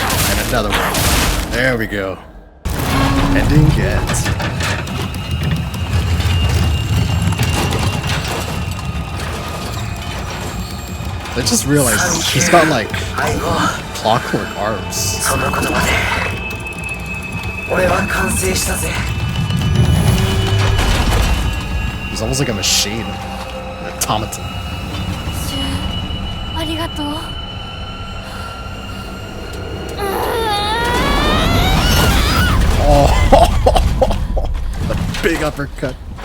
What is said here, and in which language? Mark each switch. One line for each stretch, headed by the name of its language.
English: And another one. There we go. Ending it. I just realized she's got like clockwork arms.
Japanese: その言葉で俺は完成したぜ。
English: He's almost like a machine. An automaton.
Japanese: シュウありがとう。
English: Oh, the big uppercut.